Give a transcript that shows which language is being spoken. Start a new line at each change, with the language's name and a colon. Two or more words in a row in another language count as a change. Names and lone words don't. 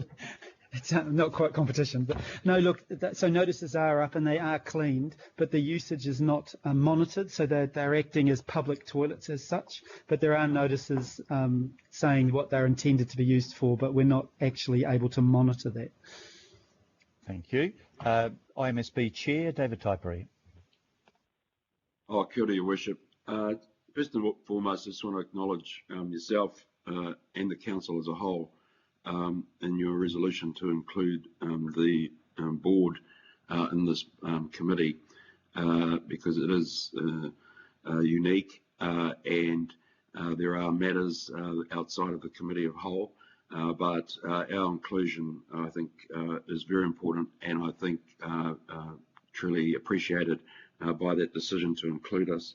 English: It's not quite competition, but no, look, so notices are up and they are cleaned, but the usage is not monitored, so they're acting as public toilets as such, but there are notices saying what they're intended to be used for, but we're not actually able to monitor that. Thank you. IMSB Chair, David Typery.
Māori: Kia ora,
English: Your Worship. First and foremost, I just want to acknowledge yourself, and the council as a whole in your resolution to include the board in this committee because it is unique and there are matters outside of the committee of whole, but our inclusion, I think, is very important, and I think truly appreciated by that decision to include us.